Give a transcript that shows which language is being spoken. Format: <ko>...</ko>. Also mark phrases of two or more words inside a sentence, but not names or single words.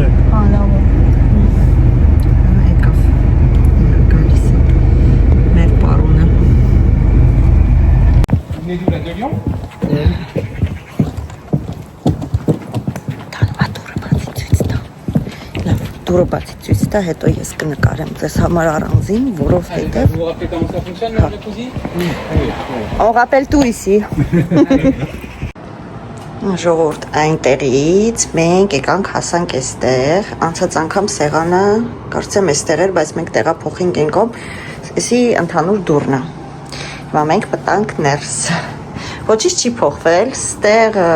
<hy>հա լավ է եկավ գալիս է մեր պարոնը դուրը բացի ցույց տա, հետո ես կնկարեմ ձեզ համար առանձին, որովհետև</hy> <fr>Vous vous rappelez comment ça fonctionne, le jacuzzi? on rappelle tout ici</fr> <hy>ժողովուրդ այնտեղից մենք եկանք հասանք այստեղ անցած անգամ սեղանը կարծեմ այստեղ էր բայց մենք տեղափոխենք ենքով էսի ընդհանուր դուռն է հիմա մենք մտանք ներս ոչինչ չի փոխվել ստեղ</hy>